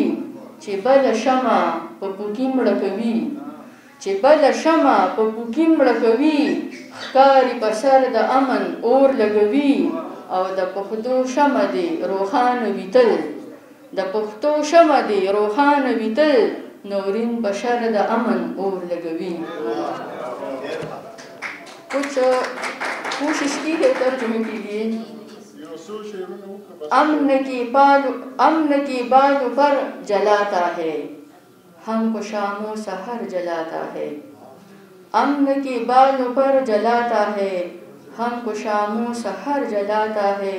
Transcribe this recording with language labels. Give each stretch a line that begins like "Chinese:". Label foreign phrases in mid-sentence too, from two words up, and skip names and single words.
Pashto: چې بله شمع په پوکي مړه کوي، چې بله شمع په پوکي مړه کوي ښکاري په سر د امن اور لګوي. او د پښتو شمع دې روښانه وي تل، د پښتو شمع دې روښانه وي تل نورین په شر د امن اور لګوي.
Urdu: کچھ کوشش کی ہے ترجمے کے لیے. امن کی بالوں پر جلاتا ہے ہم کو شام و سحر جلاتا ہے، امن کی بالوں پر جلاتا ہے ہم کو شام و سحر جلاتا ہے.